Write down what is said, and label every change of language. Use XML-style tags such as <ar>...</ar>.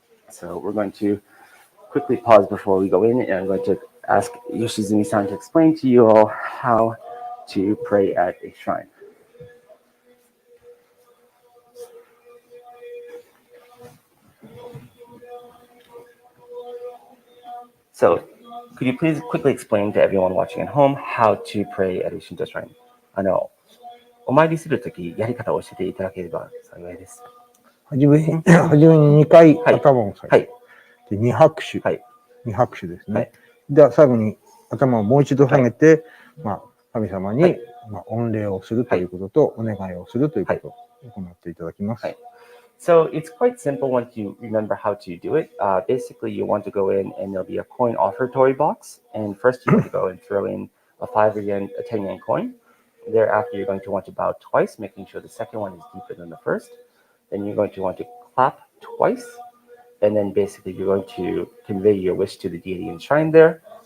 <en>So we're going to quickly pause before we go in, and I'm going to ask Yoshizumi-san to explain to you all how to pray at a shrine. So, could you please quickly explain to everyone watching at home how to pray at a Shinto shrine?</en> <ja>お参りするとき、やり方を教えていただければ幸いです。はじめに2回頭を下げて、2拍手、2拍手ですね。では最後に頭をもう一度下げて、まあ、神様に御礼をするということと、お願いをするということを行っていただきます。</ja> <en>So it's quite simple once you remember how to do it. Basically, you want to go in and there'll be a coin offertory box. And first, you're going to go and throw in a 5 yen, a 10 yen coin. Thereafter, you're going to want to bow twice, making sure the second one is deeper than the first. Then you're going to want to clap twice. And then basically, you're going to convey your wish to the deity enshrined there.</en>